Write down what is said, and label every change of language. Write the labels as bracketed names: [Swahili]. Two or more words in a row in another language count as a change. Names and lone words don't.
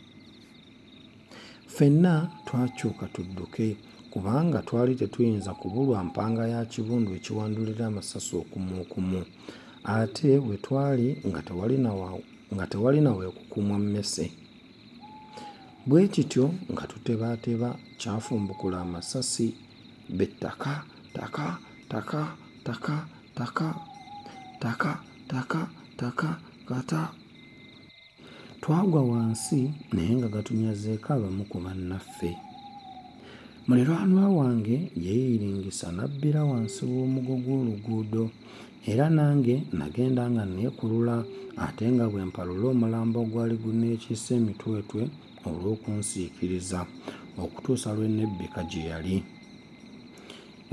[Ganda] Ffenna twakyuka tudduke kubanga twali tetuyinza kubulwa mpanga ya kibundu ekiwandulira amasasi okumu, ate bwe twali nga tewali nawe kukumwa mmese. Bwe kityo nga tutebaateba kyafumbukula amasasi bettaka taka taka taka taka taka taka taka kata. Twagwa wansi naye nga gatunyazeeko abamu ku bannaffe. Muliraanwa wange yeeyiringisa n'abbira wansi w'omugo gw'oluguudo era nange nagenda nga neekulula ate nga bwe mpalula omulambo ogwali guneekiise emitwetwe olw'okunsiikiriza okutuusa lwe nebbika gye yali.